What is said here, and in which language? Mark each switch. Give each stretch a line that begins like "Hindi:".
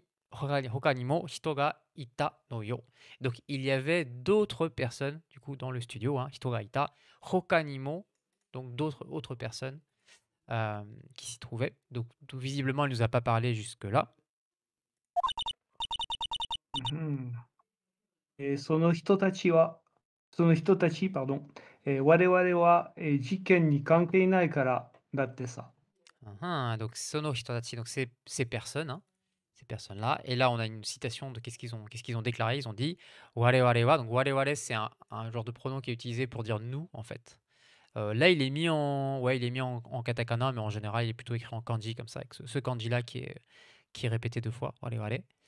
Japanese: Hoka ni mo hito ga ita no yo.
French: Donc, il y avait d'autres personnes, du coup, dans le studio, hein, hito ga ita. Hoka ni mo, donc d'autres autres personnes qui s'y trouvaient. Donc, visiblement, elle nous a pas parlé jusque-là.
Japanese: うん。その人たちは、その人たち、
French: pardon,
Japanese: 我々は、事件に関係ないからだってさ。
French: Donc, sono hitodachi, donc ces personnes, hein, ces personnes-là. Et là, on a une citation de qu'est-ce qu'ils ont déclaré. Ils ont dit Wareware wa. Donc, wareware, c'est un genre de pronom qui est utilisé pour dire nous, en fait. Là, il est mis en katakana, mais en général, il est plutôt écrit en kanji, comme ça, avec ce kanji-là qui est répété 2 fois. Wareware.